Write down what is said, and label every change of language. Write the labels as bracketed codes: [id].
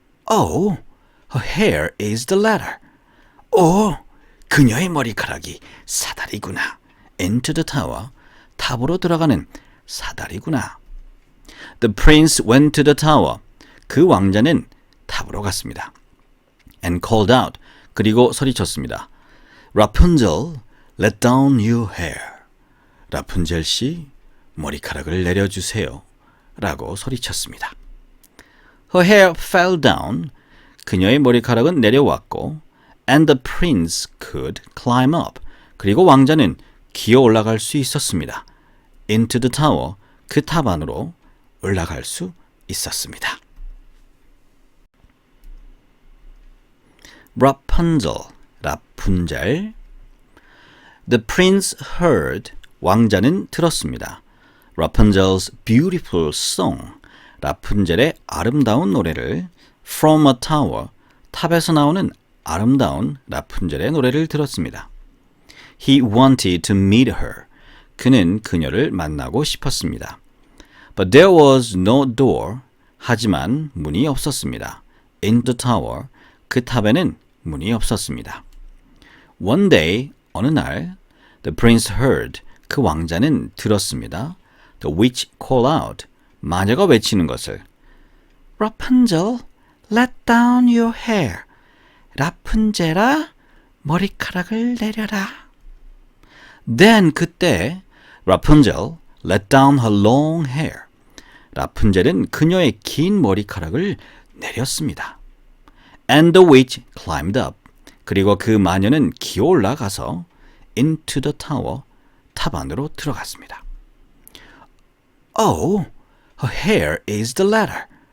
[en] Oh, her hair is the ladder. [ko] 오, 그녀의 머리카락이 사다리구나. [en] Into the tower. [ko] 탑으로 들어가는 사다리구나. [en] The prince went to the tower. [ko] 그 왕자는 탑으로 갔습니다. [en] And called out. [ko] 그리고 소리쳤습니다. [en] Rapunzel, let down your hair. [ko] 라푼젤 씨, 머리카락을 내려주세요. 라고 소리쳤습니다. [en] Her hair fell down. [ko] 그녀의 머리카락은 내려왔고 [en] and the prince could climb up. [ko] 그리고 왕자는 기어 올라갈 수 있었습니다. [en] Into the tower. [ko] 그 탑 안으로 올라갈 수 있었습니다. [en] Rapunzel, 라푼젤. The prince heard. [ko] 왕자는 들었습니다. [en] Rapunzel's beautiful song. [ko] 라푼젤의 아름다운 노래를 [en] From a tower. [ko] 탑에서 나오는 아름다운 라푼젤의 노래를 들었습니다. [en] He wanted to meet her. [ko] 그는 그녀를 만나고 싶었습니다. [en] But there was no door. [ko] 하지만 문이 없었습니다. [en] In the tower. [ko] 그 탑에는 문이 없었습니다. [en] One day, [ko] 어느 날, [en] the prince heard. [ko] 그 왕자는 들었습니다. [en] The witch call out. [ko] 마녀가 외치는 것을. [en] Rapunzel, let down your hair. [ko] 라푼젤아, 머리카락을 내려라. [en] Then [ko] 그때 [en] Rapunzel let down her long hair. [ko] 라푼젤은 그녀의 긴 머리카락을 내렸습니다. [en] And the witch climbed up. [ko] 그리고 그 마녀는 기어 올라가서 [en] into the tower, [ko] 탑 안으로 들어갔습니다. [en] Oh, her hair is the ladder.